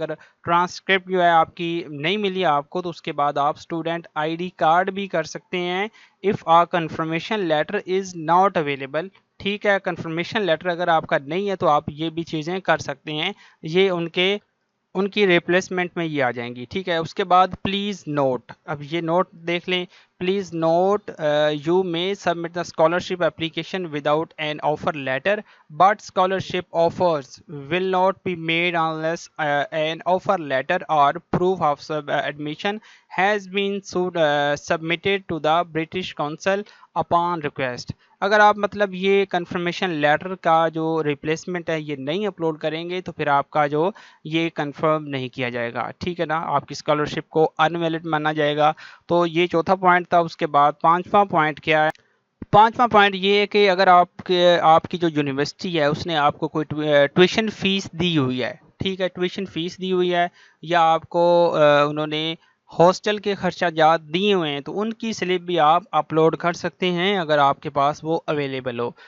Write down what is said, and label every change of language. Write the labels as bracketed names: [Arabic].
[Urdu] اگر ٹرانسکرپٹ جو ہے آپ کی نہیں ملی آپ کو تو اس کے بعد آپ اسٹوڈنٹ ID کارڈ بھی کر سکتے ہیں. [English] If a confirmation letter is not available. [Urdu] ٹھیک ہے، کنفرمیشن لیٹر اگر آپ کا نہیں ہے تو آپ یہ بھی چیزیں کر سکتے ہیں، یہ ان کی ریپلیسمنٹ میں یہ آ جائیں گی. ٹھیک ہے، اس کے بعد پلیز نوٹ، اب یہ نوٹ دیکھ لیں. [English] Please note you may submit the scholarship application without an offer letter but scholarship offers will not be made unless an offer letter or proof of admission has been submitted to the British Council upon request. [Urdu] اگر آپ مطلب یہ confirmation letter کا جو replacement ہے یہ نہیں upload کریں گے تو پھر آپ کا جو یہ کنفرم نہیں کیا جائے گا. ٹھیک ہے نا، آپ کی اسکالرشپ کو انویلڈ مانا جائے گا. تو یہ چوتھا پوائنٹ تھا. اس کے بعد پانچواں پوائنٹ کیا ہے، پانچواں پوائنٹ یہ ہے کہ اگر آپ کی جو یونیورسٹی ہے اس نے آپ کو کوئی ٹیوشن فیس دی ہوئی ہے، ٹھیک ہے، ٹیوشن فیس دی ہوئی ہے یا آپ کو انہوں نے ہاسٹل کے خرچہ جات دیے ہوئے ہیں تو ان کی سلپ بھی آپ اپلوڈ کر سکتے ہیں اگر آپ کے پاس وہ اویلیبل ہو.